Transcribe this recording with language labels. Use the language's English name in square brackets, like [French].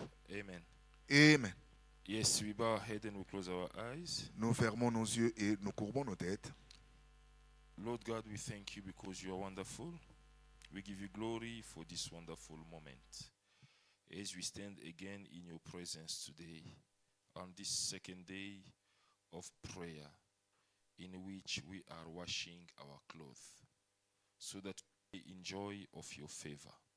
[English] Amen. Amen. Yes, we bow our head and we close our eyes. [French] Nous fermons nos yeux et nous courbons nos têtes. [English] Lord God, we thank you because you are wonderful. We give you glory for this wonderful moment. As we stand again in your presence today, on this second day of prayer, in which we are washing our clothes, so that we enjoy of your favor.